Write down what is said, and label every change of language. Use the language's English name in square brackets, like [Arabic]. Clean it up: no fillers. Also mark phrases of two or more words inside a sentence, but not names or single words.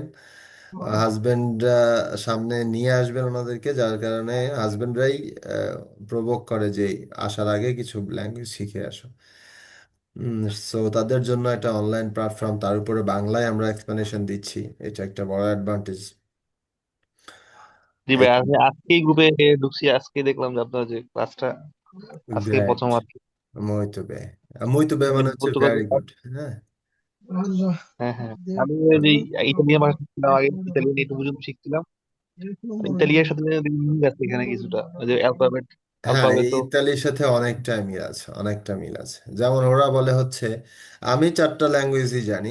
[Bangla] হাজবেন্ডরা সামনে নিয়ে আসবেন ওনাদেরকে, যার কারণে হাজবেন্ডরাই প্রভোগ করে যে আসার আগে কিছু ল্যাঙ্গুয়েজ শিখে আসো। সো তাদের জন্য একটা [English] online platform, [Bangla] তার উপরে বাংলায় আমরা এক্সপ্লেনেশন দিচ্ছি, এটা একটা বড় অ্যাডভান্টেজ। জি ভাই, আমি আজকে গ্রুপে ঢুকছি, আজকে দেখলাম যে আপনার যে ক্লাসটা আজকে গ্রেট। প্রথম আর কি। [Portuguese] muito bem. Muito bem [Bangla] আমি মানে হচ্ছে পর্তুগাল, [English] very good. হ্যাঁ, [Bangla] হ্যাঁ হ্যাঁ, আমি ওই যে ইতালিয়ান ভাষা শিখছিলাম আগে, ইতালিয়ান একটু পর্যন্ত শিখছিলাম। ইতালিয়ার সাথে মিল আছে এখানে কিছুটা, ওই যে অ্যালফাবেট হ্যাঁ, এই অ্যালফাবেটো। ইতালির সাথে অনেকটা মিল আছে, অনেকটা মিল আছে। যেমন ওরা বলে হচ্ছে, আমি 4টা ল্যাঙ্গুয়েজই জানি।